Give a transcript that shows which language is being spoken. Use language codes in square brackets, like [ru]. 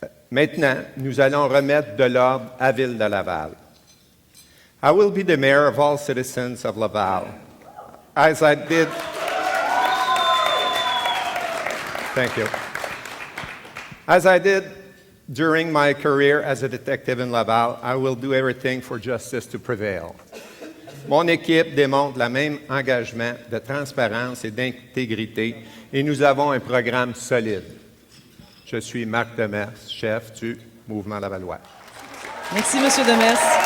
[fr] Maintenant, nous allons remettre de l'ordre à Ville de Laval. [en] I will be the mayor of all citizens of Laval, as I did. Thank you. As I did during my career as a detective in Laval, I will do everything for justice to prevail. [fr] Mon équipe démontre le même engagement de transparence et d'intégrité et nous avons un programme solide. Je suis Marc Demers, chef du Mouvement Lavallois. Merci, M. Demers.